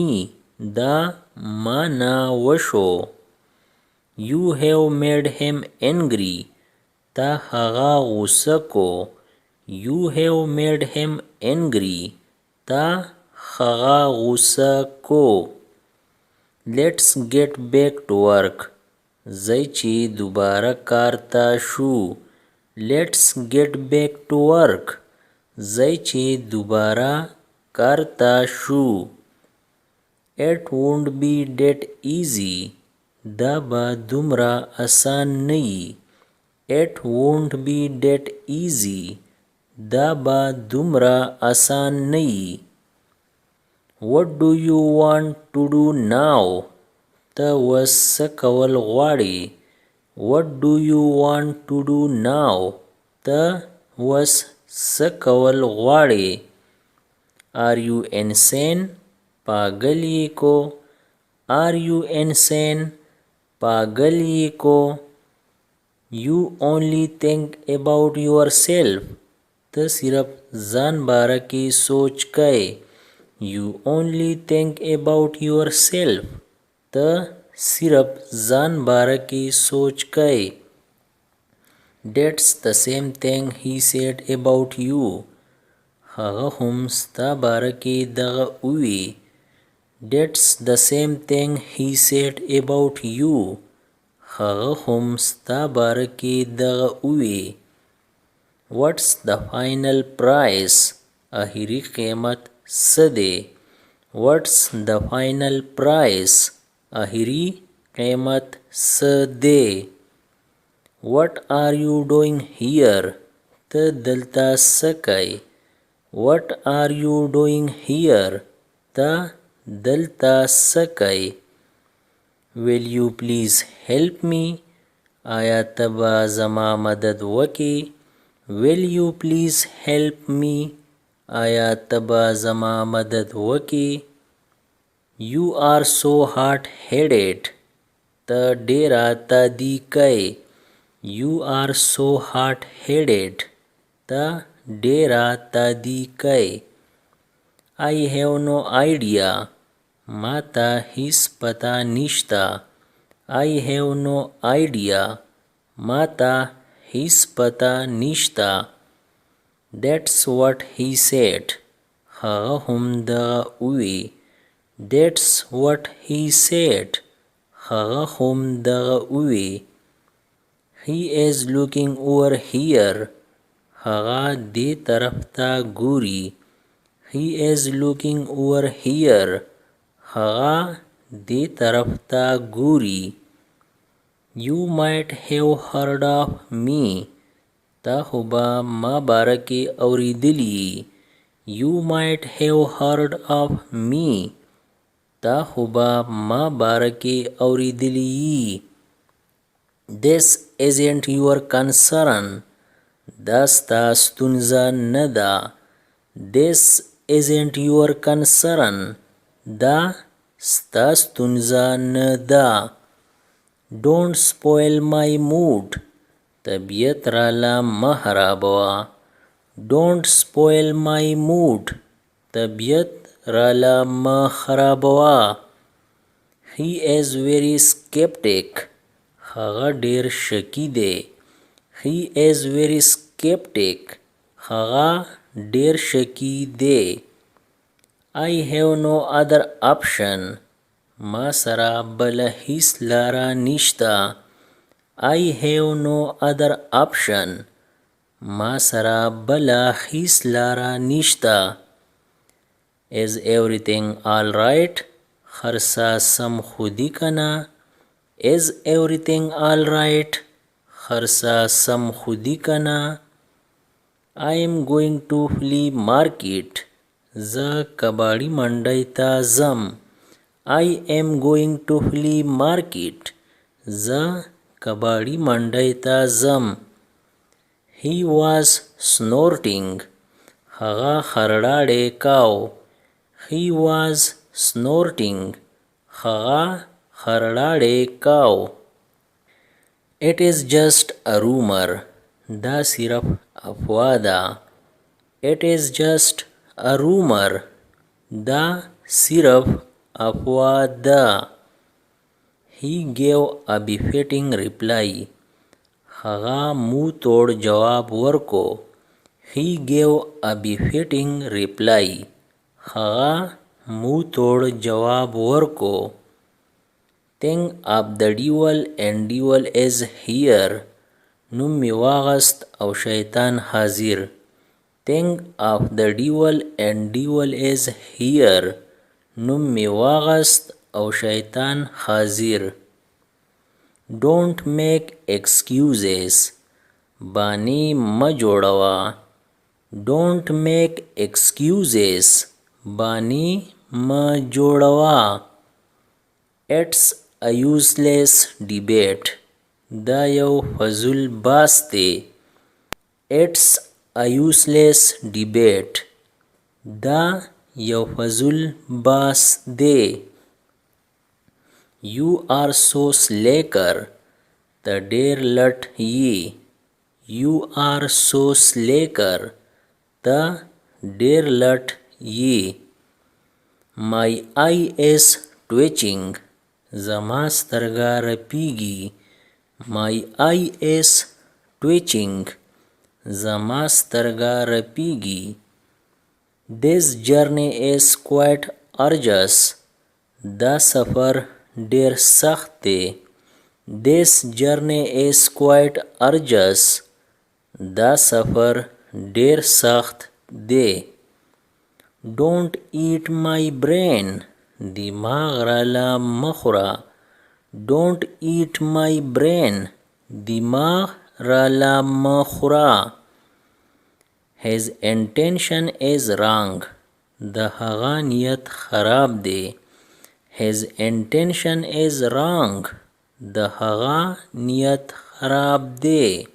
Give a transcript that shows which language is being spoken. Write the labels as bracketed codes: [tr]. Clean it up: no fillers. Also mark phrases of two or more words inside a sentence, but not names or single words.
[ps] دا مانه واشو. [en] You have made him angry. [ps] ته هغه غوسه کو. [en] You have made him angry. [ps] ته هغه غوسه کو. [en] Let's get back to work. [ps] زی چې دوباره کار ته شو. [en] Let's get back to work. [ps] زی چې دوباره کار ته شو. [en] It won't be that easy. [ps] دا به دومره آسان نه وي. [en] It won't be that easy. [ps] دا به دومره آسان نه وي. [en] What do you want to do now? [ps] ته اوس څه کول غواړې؟ [en] What do you want to do now? [ps] ته اوس څه کول غواړې؟ [en] Are you insane? [ps] پاگل یې کو. [en] Are you insane? [ps] پاگل یې کو. [en] You only think about yourself. [ps] ته صرف ځان باره کې سوچ کوې. [en] You only think about yourself. [ps] ته صرف ځان باره کې سوچ کوې. [en] That's the same thing he said about you. [ps] هغه هم ستا باره کې دغه ووی. [en] That's the same thing he said about you. [ps] هغه هم ستا باره کې دغه ووی. [en] What's the final price? [ps] اخري قیمت څه دی؟ [en] What's the final price? [ps] اخري قیمت څه دی؟ [en] What are you doing here? [ps] ته دلته څه کوې؟ [en] What are you doing here? ته دلته څه کوې؟ Will you please help me? [ps] آیا ته به زما مدد وکې؟ [en] Will you please help me? [ps] آیا ته به زما مدد وکې؟ [en] You are so hot-headed. [ps] ته ډېره تادي کوې. [en] You are so hot-headed. [ps] ته ډېره تادي کوې. [en] I have no idea. [ps] ما ته هیڅ پته نشته. [en] I have no idea. [ps] ما ته هیڅ پته نشته. [en] That's what he said. [ps] هغه هم دغه ووی. [en] That's what he said. [ps] هغه هم دغه ووی. [en] He is looking over here. [ps] هغه دې طرف ته ګوري. [en] He is looking over here. [ps] هغه دې طرف ته ګوري. [en] You might have heard of me. [ps] تا خو به ما باره کې اورېدلي. [en] You might have heard of me. [ps] تا خو به ما باره کې اورېدلي. [en] This isn't your concern. [ps] دا ستا ستونزه نه ده. [en] This isn't your concern. [ps] دا ستا ستونزه نه ده. [en] Don't spoil my mood. [ps] طبیعت راله مه خرابوه. [en] Don't spoil my mood. [ps] طبیعت راله مه خرابوه. [en] He is very skeptic. [ps] هغه ډېر شکی دی. [en] He is very skeptic. [ps] هغه ډېر شکی دی. [en] I have no other option. [ps] ما سره بله هیڅ لاره نشته. [en] I have no other option. [ps] ما سره بله هیڅ لاره نشته. [en] Is everything all right? [ps] هر څه سم خو دي که نه؟ [en] Is everything all right? [ps] هر څه سم خو دي که نه؟ [en] I am going to flea market. [ps] زه کباړي منډی ته ځم. [en] I am going to flea market. [ps] زه کباړي منډی ته ځم. [en] He was snorting. [ps] هغه خرړاړی کاو. [en] He was snorting. [ps] هغه خرړاړی کاو. [en] It is just a rumor. [ps] دا صرف افوا ده. [en] It is just a rumor. [ps] دا صرف افوا ده. [en] He gave a befitting reply. [ps] هغه مو توړ جواب ورکو. [en] He gave a befitting reply. [ps] هغه مو توړ جواب ورکو. [en] Think of the devil and devil is here. [ps] نوم می واغست او شیطان حاضر. [en] Think of the devil and devil is here. [ps] نوم می واغست او شیطان حاضر. [en] Don't make excuses. [ps] بانی ما جوړوا. [en] Don't make excuses. [ps] بانی ما جوړوا. [en] It's a useless debate. [ps] دا یو فضول باس دی. [en] It's a useless debate. [ps] دا یو فضول باس دی. [en] You are so slacker. [ps] ته ډیر لټ یې. [en] You are so slacker. [ps] ته ډیر لټ یې. [en] My eye is twitching. [ps] زما سترګه رپیږي. [en] My eye is twitching. [ps] زما سترګه رپیږي. [en] This journey is quite arduous. [ps] دا سفر ډیر سخت دی. [en] This journey is quite arduous. [ps] دا سفر ډیر سخت دی. [en] Don't eat my brain. [ps] دماغ راله مخوره. [en] Don't eat my brain. [ps] دماغ راله مخوره. [en] His intention is wrong. [ps] د هغه نیت خراب دی. [en] His intention is wrong. [ps] د هغه نیت خراب دی.